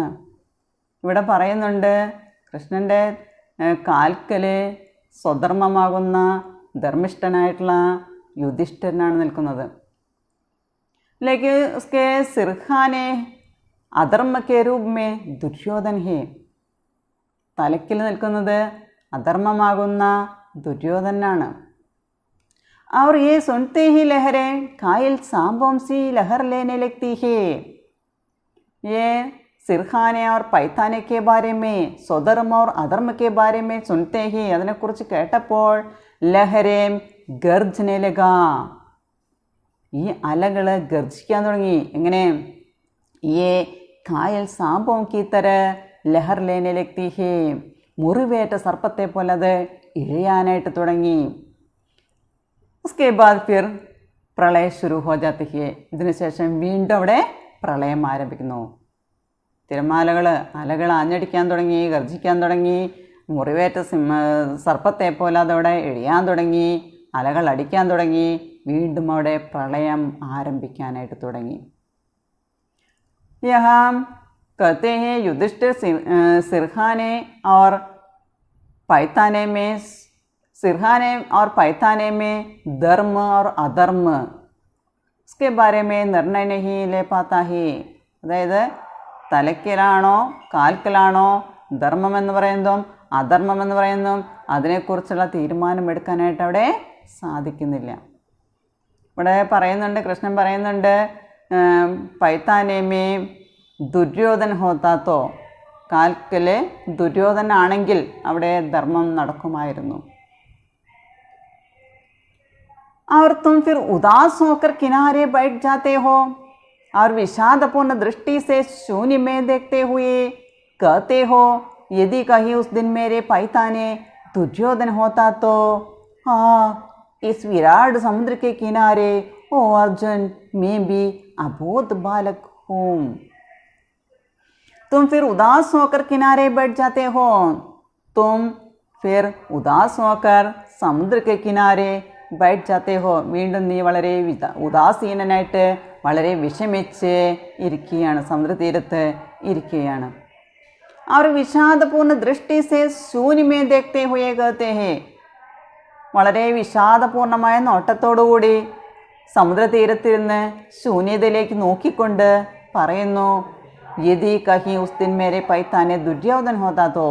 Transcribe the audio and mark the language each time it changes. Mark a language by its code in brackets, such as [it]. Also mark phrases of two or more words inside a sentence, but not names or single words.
[ml] ഇവിടെ പറയുന്നുണ്ട് കൃഷ്ണൻ്റെ കാൽക്കൽ സ്വധർമ്മമാകുന്ന ധർമ്മിഷ്ഠനായിട്ടുള്ള യുധിഷ്ഠിരനാണ് നിൽക്കുന്നത്. [hi] लेकिन उसके सिरहाने अधर्म के रूप में दुर्योधन है, [ml] തലയ്ക്കിൽ നിൽക്കുന്നത് അധർമ്മമാകുന്ന ദുര്യോധനാണ്. [hi] और ये सुनते ही लहरें घायल सांपों सी लहर लेने लगती है. ये सिरखाने और पैताने के बारे में, स्वधर्म और अधर्म के बारे में सुनते ही [ml] അതിനെക്കുറിച്ച് കേട്ടപ്പോൾ [hi] लहरें गरजने लगा, [ml] ഈ അലകൾ ഗർജിക്കാൻ തുടങ്ങി. എങ്ങനെ? [hi] ये घायल सांपों की तरह लहर लेने लगती है, [ml] മുറിവേറ്റ സർപ്പത്തെ പോലെ അത് ഇഴയാനായിട്ട് തുടങ്ങി. [hi] उसके बाद फिर प्रलय शुरू हो जाती है. [ml] ഇതിനുശേഷം വീണ്ടും അവിടെ പ്രളയം ആരംഭിക്കുന്നു. തിരമാലകൾ അലകൾ ആഞ്ഞടിക്കാൻ തുടങ്ങി, ഗർജിക്കാൻ തുടങ്ങി, മുറിവേറ്റ സർപ്പത്തെ പോലെ അതവിടെ എഴിയാൻ തുടങ്ങി, അലകൾ അടിക്കാൻ തുടങ്ങി, വീണ്ടും അവിടെ പ്രളയം ആരംഭിക്കാനായിട്ട് തുടങ്ങി. [hi] यहाँ कहते हैं युधिष्ठिर सिरहाने और पैताने में सिरहाने और पैताने में धर्म और अधर्म उसके बारे में निर्णय नहीं ले पाता है. [ml] അതായത് തലയ്ക്കലാണോ കാൽക്കലാണോ ധർമ്മമെന്ന് പറയുന്നതും അധർമ്മമെന്ന് പറയുന്നതും അതിനെക്കുറിച്ചുള്ള തീരുമാനമെടുക്കാനായിട്ട് അവിടെ സാധിക്കുന്നില്ല. ഇവിടെ പറയുന്നുണ്ട്, കൃഷ്ണൻ പറയുന്നുണ്ട്, [hi] पैताने में दुर्योधन होता तो, [ml] കാൽക്കൽ ദുര്യോധനാണെങ്കിൽ അവിടെ ധർമ്മം നടക്കുമായിരുന്നു. [hi] और तुम फिर उदास होकर किनारे बैठ जाते हो और विषादपूर्ण दृष्टि से शून्य में देखते हुए कहते हो, यदि कहीं उस दिन मेरे पैताने दुर्योधन होता तो हाँ इस विराट समुद्र के किनारे ओ अर्जुन मैं भी अबोध बालक हूँ. तुम फिर उदास होकर किनारे बैठ जाते हो. तुम फिर उदास होकर समुद्र के किनारे बैठ जाते हो. [ml] വീണ്ടും നീ വളരെ ഉദാസീനനായിട്ട് വളരെ വിഷമിച്ച് ഇരിക്കുകയാണ്, സമുദ്രതീരത്ത് ഇരിക്കുകയാണ്. [hi] और विषादपूर्ण दृष्टि से शून्य में देखते हुए कहते हैं. [ml] വളരെ വിഷാദപൂർണമായ നോട്ടത്തോടുകൂടി സമുദ്രതീരത്തിരുന്ന് ശൂന്യതയിലേക്ക് നോക്കിക്കൊണ്ട് പറയുന്നു, [hi] यदि कहीं उस दिन मेरे पैताने दुर्योधन होता तो.